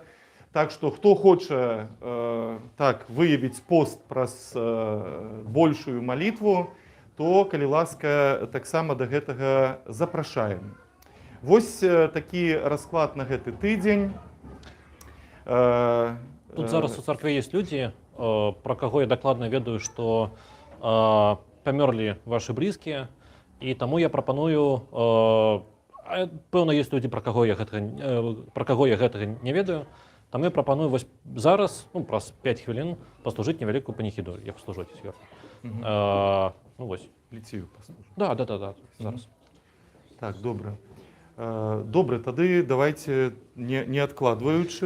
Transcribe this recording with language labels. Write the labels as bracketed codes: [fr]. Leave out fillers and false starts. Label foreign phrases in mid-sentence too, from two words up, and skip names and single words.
[be] Так што, хто хоча так выявіць пост праз большую малітву, то, калі ласка, таксама да гэтага запрашаем. Вось такі расклад на гэты тыдзень. Тут зараз у царкве [ru] есть люди, про кого [be] я докладно ведаю, что памёрлі ваши близкие, и тому я прапаную, пэўна, [ru] есть люди, про кого [be] я гэтага не ведаю, там я прапаную вось зараз, праз 5 хвілін паслужыць невялікую паніхіду, як служыць зверху. Ну вось. Ліцію паслужу. Да, зараз. Так, добра. Добре, тады давайте не откладваючы.